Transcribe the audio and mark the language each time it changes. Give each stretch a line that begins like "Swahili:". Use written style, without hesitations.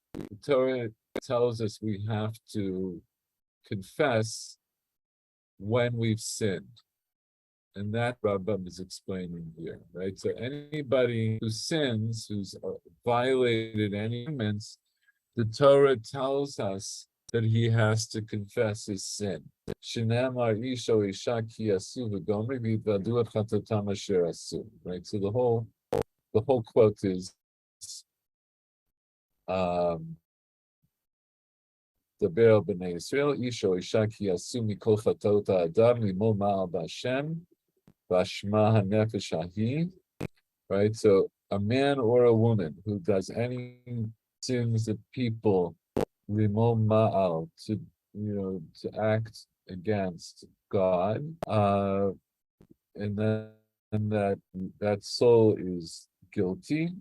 English: The Torah tells us we have to confess when we've sinned. And that Rambam is explaining here, right? So anybody who sins, who's violated any commandments, the Torah tells us that he has to confess his sin. Right? So the whole quote is
Hebrew: דבר בני ישראל, איש או אישה כי יעשו מכל חטאות האדם, לימול מעל בהשם, והשמה הנפש ההיא.
English: Right, so a man or a woman who does any sins of people, limol ma'al, to act against God, and that soul is guilty.